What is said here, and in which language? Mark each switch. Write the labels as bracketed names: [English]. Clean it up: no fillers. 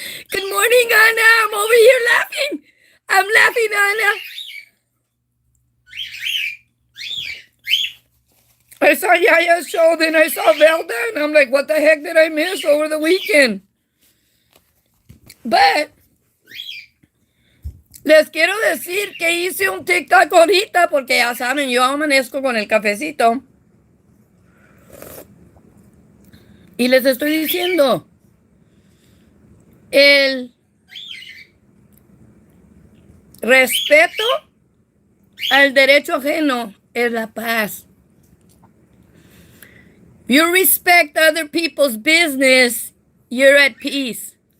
[English] Good morning, Anna. I'm over here laughing. I'm laughing, Anna. I saw Yaya's show, then I saw Velda, and I'm like, what the heck did I miss over the weekend? But [Spanish] les quiero decir que hice un TikTok ahorita porque ya saben, yo amanezco con el cafecito. Y les estoy diciendo, el respeto al derecho ajeno es la paz. [English] You respect other people's business, you're at peace.